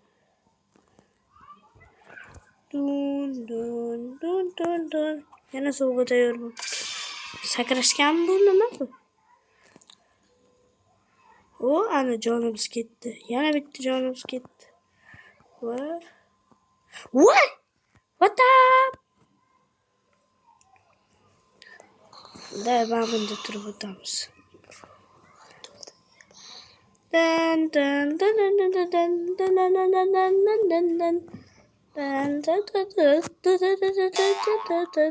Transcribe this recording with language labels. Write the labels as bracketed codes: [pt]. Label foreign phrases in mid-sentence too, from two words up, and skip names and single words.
[uz] Dun dun dun dun dun. Yana suvga tayyor bo'l. Sakrashgan bu nima bu? O ana jonimiz ketdi. Yana bitta jonimiz ketdi. Va voy! [en] What up? [uz] Da mana bunda turib o'tamiz. Dan dan dan dan dan dan dan dan dan dan dan dan dan dan.